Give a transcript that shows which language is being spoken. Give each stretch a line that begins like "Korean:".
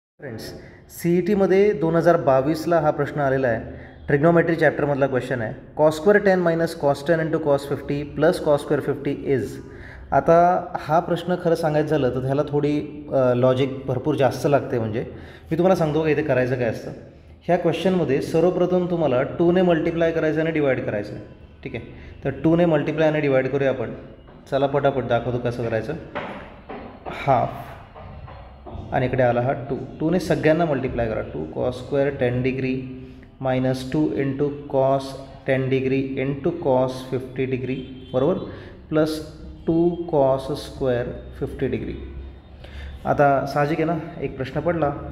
Marathi: Friends, C E टीमध्ये 2022ला हा प्रश्न आलेला आहे. ट्रिग्नोमेट्री चॅप्टरमधला क्वेश्चन आहे.
English: Cos square 10 minus cos 10 into cos 50 plus cos square 50 is.
Marathi: आता हा प्रश्न खरं सांगायचं झालं तर त्याला थोडी लॉजिक भरपूर जास्त लागते. म्हणजे मी तुम्हाला सांगतो का इथे करायचं काय असतं. ह्या क्वेश्चनमध्ये सर्वप्रथम तुम्हाला 2ने मल्टिप्लाय करायचं आणि डिवाईड करायचं आहे. ठीक आहे, तर 2ने मल्टिप्लाय आणि डिवाईड करूया आपण. चला पटापट दाखवतो कसं करायचं. हाफ आणि इकडे आला हा 2ने सगळ्यांना मल्टिप्लाय करा.
English: 2 cos square 10 degree minus 2 into cos 10 degree into cos 50 degree बरोबर plus 2 cos square 50 degree.
Marathi: आता साहजिक आहे ना, एक प्रश्न पडला.